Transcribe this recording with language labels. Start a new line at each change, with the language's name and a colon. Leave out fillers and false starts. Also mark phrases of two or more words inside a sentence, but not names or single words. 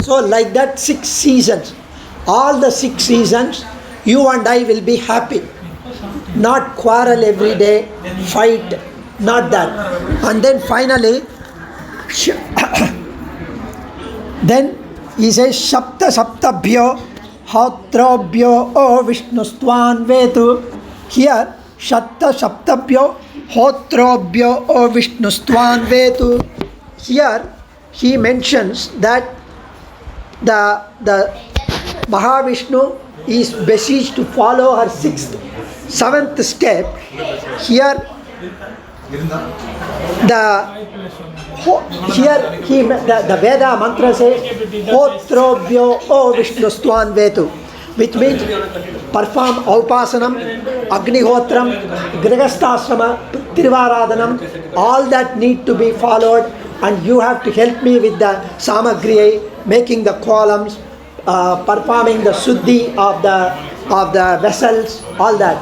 English: So like that 6 seasons. All the 6 seasons you and I will be happy. Not quarrel every day, fight, not that. And then finally, then he says,
Sanskrit: शप्त सप्तभ्यो होत्रोभ्यो ओ विष्णुस्त्वं वेतु. Here, शप्त सप्तभ्यो होत्रोभ्यो ओ विष्णुस्त्वं वेतु.
English: Here, he mentions that the Mahavishnu is beseeched to follow her 7th step. Here the Veda mantra says
Sanskrit: होत्रोभ्यो ओ विष्णुस्त्वं वेतु,
English: which means perform Aupasanam, Agnihotram, Grihasthasrama, Tirvaradhanam, all that need to be followed, and you have to help me with the Samagriya, making the columns, performing the Suddhi of the vessels, all that.